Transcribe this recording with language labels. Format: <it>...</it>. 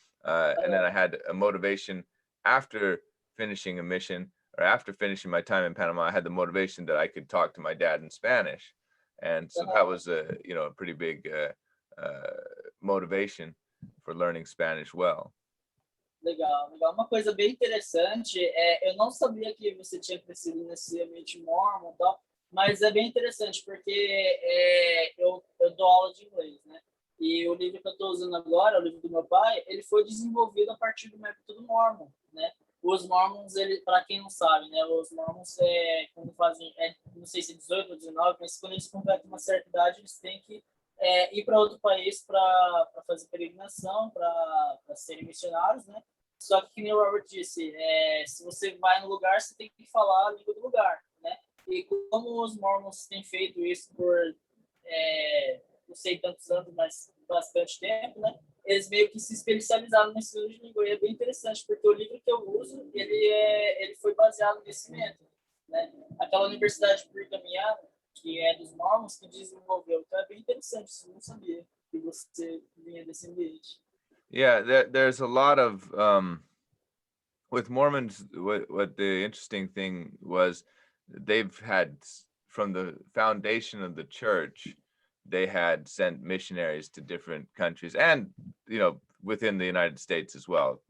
<en>And then I had a motivation after finishing a mission, or after finishing my time in Panama. I had the motivation that I could talk to my dad in Spanish. And so that was a pretty big motivation for learning Spanish well.</en> <pt>Legal, legal. Uma coisa bem interessante eu não sabia que você tinha crescido nesse ambiente mormon e tal, mas é bem interessante porque eu dou aula de inglês, né? E o livro que eu estou usando agora, o livro do meu pai, ele foi desenvolvido a partir do método mormon, né? Os mormons, para quem não sabe, né? Os mormons, quando fazem, não sei se 18 ou 19, mas quando eles completam uma certa idade, eles têm que ir para outro país para fazer peregrinação, para serem missionários, né? Só que nem o Robert disse, se você vai no lugar, você tem que falar a língua do lugar, né? E como os mormons têm feito isso por, não sei tantos anos, mas bastante tempo, né? Eles meio que se especializaram nesse ensino de língua. E é bem interessante, porque o livro que eu uso, ele foi baseado nesse método, né? Aquela universidade brighamiana, que é dos mormons, que desenvolveu. Então é bem interessante, isso eu não sabia que você vinha desse ambiente.</pt> <en>Yeah, there's a lot of with Mormons. What the interesting thing was, they've had, from the foundation of the church, they had sent missionaries to different countries, and within the United States as well.</en>